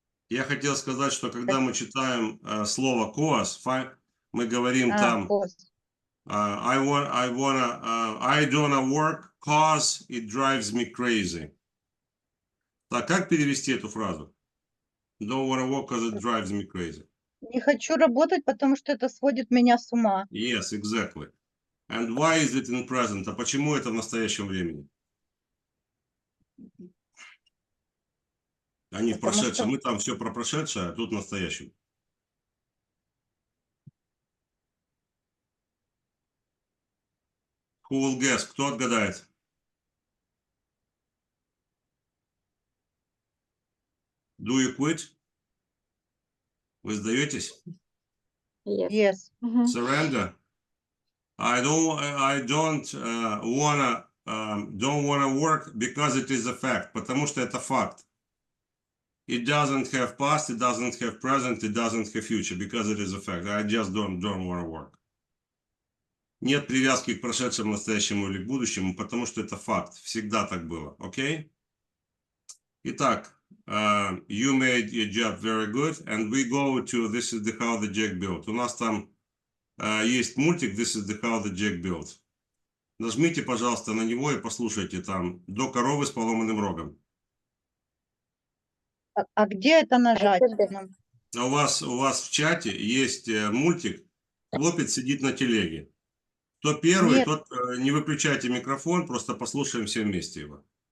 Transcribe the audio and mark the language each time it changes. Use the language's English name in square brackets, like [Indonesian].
[Russian] Я хотел сказать, что когда мы читаем слово cause, мы говорим там I don't wanna work cause it drives me crazy. Так, как перевести эту фразу? [English] Don't wanna work cause it drives me crazy. [Russian] Не хочу работать, потому что это сводит меня с ума. [English] Yes, exactly. And why is it in present? [Russian] А почему это в настоящем времени? Они в прошедшем. Мы там все про прошедшее, а тут в настоящем. [English] Who will guess? Кто отгадает? Do you quit? Вы сдаетесь? Yes. Yes. Surrender? I don't wanna work because it is a fact. [Russian] Потому что это факт. [English] It doesn't have past, it doesn't have present, it doesn't have future, because it is a fact. I just don't want to work. [Russian] Нет привязки к прошедшему, настоящему или к будущему, потому что это факт. Всегда так было, окей? [English] Итак, you made your job very good, and we go to This is the How the Jack Built. У нас там есть мультик This is the How the Jack Built. [Russian] Нажмите, пожалуйста, на него и послушайте там «До коровы с поломанным рогом». А где это нажать? Это нам? А у вас в чате есть мультик «Хлопец сидит на телеге». Кто первый, Нет. тот не выключайте микрофон, просто послушаем все вместе его.